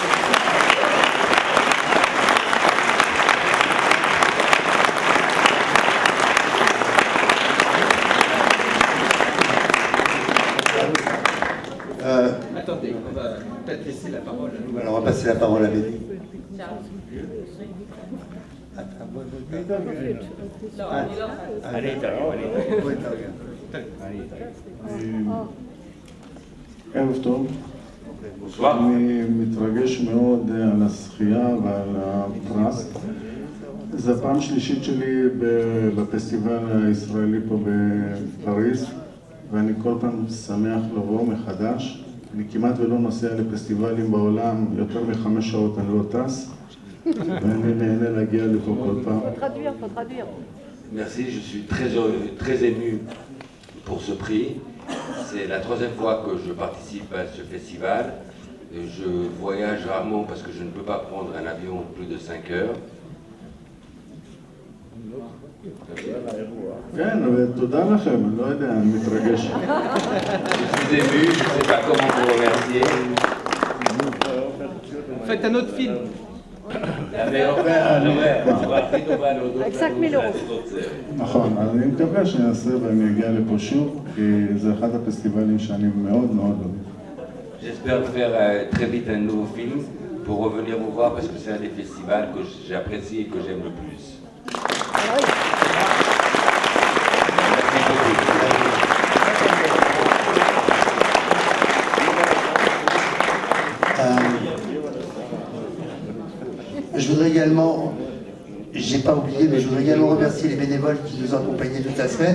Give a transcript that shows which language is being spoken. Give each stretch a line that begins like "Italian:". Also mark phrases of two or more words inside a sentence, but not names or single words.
French: Attendez, on va peut-être laisser la parole à nous. Alors on va passer la parole à Benny.
Hebrew: ערב טוב. אני מתרגש מאוד על הזכייה ועל הפרס. זו הפעם שלישית שלי בפסטיבל הישראלי פה בפריז, ואני כל פעם שמח לבוא מחדש. אני כמעט ולא נוסע לפסטיבלים בעולם, יותר מ5 שעות אני לא טס, ואני נהנה להגיע לפה כל פעם.
French: Faut traduire. Merci, je suis très heureux, très ému pour ce prix. C'est la 3e fois que je participe à ce festival. Je voyage rarement parce que je ne peux pas prendre un avion plus de 5 heures.
Hebrew: כן, ותודה לכם, אני לא יודע, אני מתרגש.
French: Je suis ému, je ne sais pas comment vous remercier. Faites un autre film. Avec 5 000 euros.
Hebrew: נכון, אז אני מקווה שאני אעשה ואני אגיע לפה שוב, כי זה אחד הפסטיבלים שאני מאוד מאוד אוהב.
French: J'espère faire très vite un nouveau film pour revenir vous voir parce que c'est un des festivals que j'apprécie et que j'aime le plus. Je voudrais également, j'ai pas oublié, mais je voudrais également remercier les bénévoles qui nous ont accompagnés toute la semaine.